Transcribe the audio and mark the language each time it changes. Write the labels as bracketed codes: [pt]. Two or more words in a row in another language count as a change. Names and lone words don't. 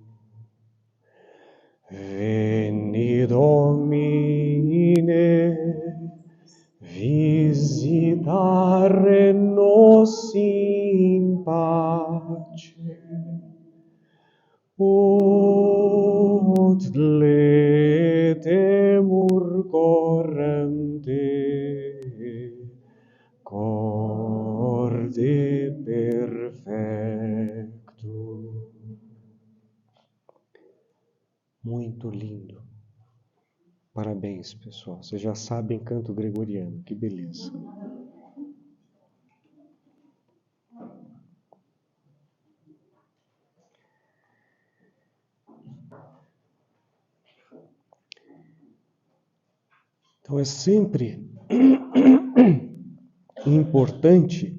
[la] Veni Domine, visitare nos in pace. Ut letemur corem te, corde perfecto. [pt] Muito lindo. Parabéns, pessoal. Vocês já sabem canto gregoriano. Que beleza. Então é sempre importante